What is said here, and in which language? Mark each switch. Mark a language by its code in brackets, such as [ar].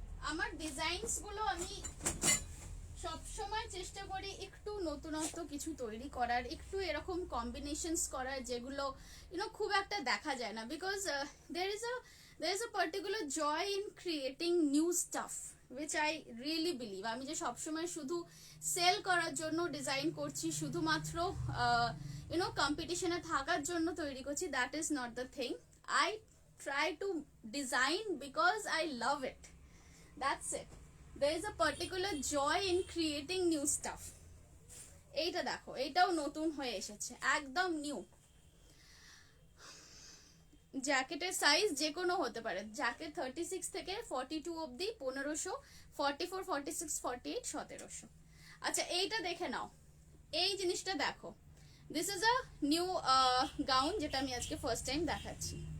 [bn] আমার ডিজাইনস গুলো আমি সব সময় চেষ্টা করি একটু নতুনত্ব কিছু তৈরি করার, একটু এরকম কম্বিনেশনস করার যেগুলো খুব একটা দেখা যায় না, [en] Because there is a particular joy in creating new stuff which I really believe। [bn] আমি যে সবসময় শুধু সেল করার জন্য ডিজাইন করছি, শুধুমাত্র কম্পিটিশনে থাকার জন্য তৈরি করছি, [en] That is not the thing. I try to design because I love it, that's it। there is a particular joy in creating new stuff। [bn] এইটা দেখো, এইটাও নতুন হয়ে এসেছে, একদম নিউ। জ্যাকেটের সাইজ যে কোনো হতে পারে, জ্যাকেট 36 থেকে 42 অবধি 1500, 44, 46, 48 1700। আচ্ছা এইটা দেখে নাও, এই জিনিসটা দেখো, [en] this is a new gown, [bn] যেটা আমি আজকে ফার্স্ট টাইম দেখাচ্ছি।